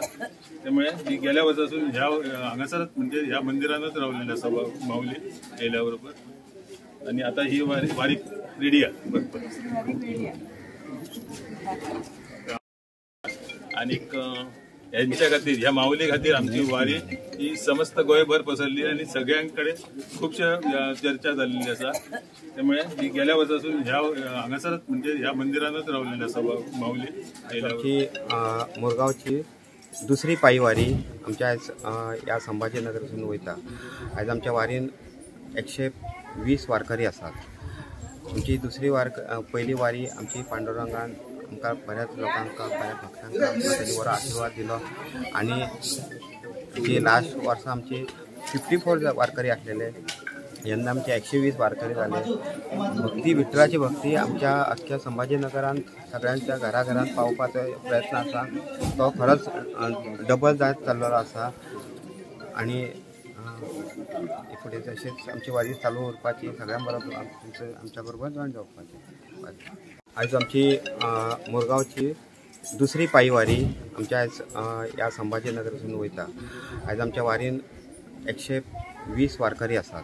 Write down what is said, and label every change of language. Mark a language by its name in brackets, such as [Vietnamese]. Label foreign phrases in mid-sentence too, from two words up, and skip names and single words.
[Konkani] त्यामुळे ही गेल्या वर्सासून ह्या हांगासरच म्हणजे ह्या मंदिरानच रावलेली आसा माऊली येयल्या बरोबर आणि आता ही वारी रेडी आहे. आणि यांच्या खातीर ह्या माऊली खातीर आमची वारी ही समस्त गोंयभर पसरली आणि सगळ्यांकडे खूपशा चर्चा झालेली आसा. त्यामुळे ही गेल्या वर्सासून ह्या हांगासरच म्हणजे ह्या मंदिरानच रावलेली आसा माऊली मुरगांवची दुसरी पायी वारी आमच्या ह्या संभाजीनगरासून वयता. आयज आमच्या वारीन 120 वारकरी आसात. आमची दुसरी पहिली वारी आमची पांडुरंगान आमकां बऱ्याच लोकांक बऱ्याच भक्तांक आमकां बरो आशिर्वाद दिलो आणि जी लास्ट वर्सा आमची 54 वारकरी असलेले, यंदा आमचे 120 वारकरी झाले. भक्ती विठ्ठलाची भक्ती आमच्या अख्ख्या संभाजीनगरात सगळ्यांच्या घराघरात पावपाचो प्रयत्न असा. तो खरंच डबल जायत चाललेलो असा. आणि फुडें तशेंच आमची वारी चालू उरपाची, सगळ्यां बरोबर आमच्या बरोबर जॉईन जावपाची. आयज आमची मुरगांवची दुसरी पायी वारी आमच्या आयज ह्या संभाजीनगरासून वयता. आयज आमच्या वारीन 120 वारकरी आसात.